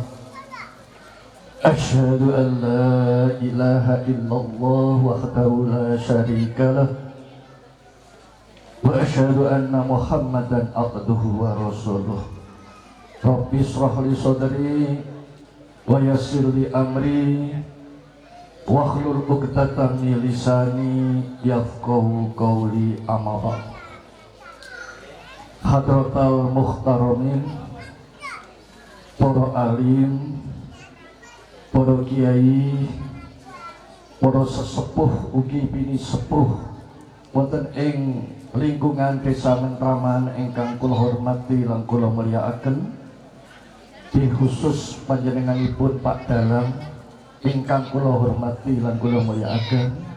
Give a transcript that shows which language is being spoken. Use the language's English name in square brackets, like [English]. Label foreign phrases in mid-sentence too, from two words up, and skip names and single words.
[Arabic] أشهد أن لا إله إلا الله وحده لا شريك له وأشهد أن محمدا عبده ورسوله. رب اشرح لي صدري ويسر لي أمري واحلل عقدة من لساني يفقهوا قولي. أما بعد. حضرة المحترمين, [Javanese] para alim, para kiai, para sesepuh ugi bini sepuh wonten ing lingkungan Desa Mentraman ingkang kula hormati lan kula mulyakaken, khusus panjenenganipun Pak Dalam ingkang kula hormati lan kula mulyakaken,